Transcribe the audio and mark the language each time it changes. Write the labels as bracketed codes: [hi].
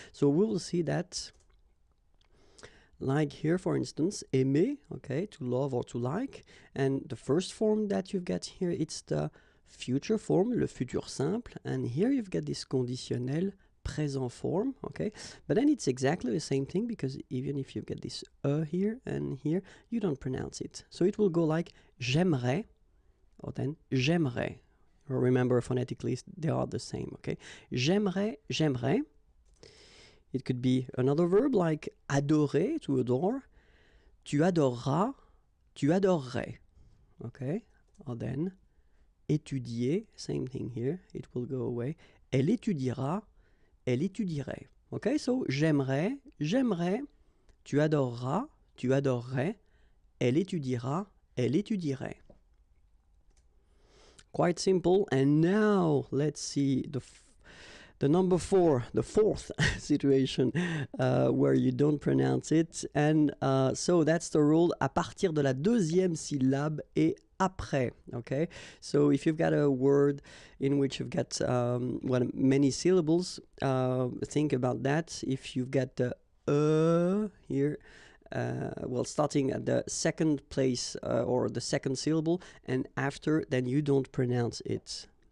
[en] So we will see that, like here for instance, aimer, okay, to love or to like, and the first form that you've got here, it's the future form, le futur simple, and here you've got this conditionnel présent form, okay? But then it's exactly the same thing, because even if you get this here and here, you don't pronounce it. So it will go like j'aimerais, or then j'aimerais. Remember, phonetically, they are the same, okay? J'aimerais, j'aimerais. It could be another verb like adorer, to adore. [fr] Tu adoreras, tu adorerais, okay? [en] Or then étudier, same thing here, it will go away. [fr] Elle étudiera, elle étudierait. Okay, so j'aimerais, j'aimerais, tu adoreras, tu adorerais, elle étudiera, elle étudierait. [en] Quite simple. And now let's see the number 4, the fourth situation where you don't pronounce it. [fr] And so that's the rule, à partir de la deuxième syllabe et après, okay? [en] So if you've got a word in which you've got many syllables, think about that. If you've got the here, starting at the second place or the second syllable, and after, then you don't pronounce it.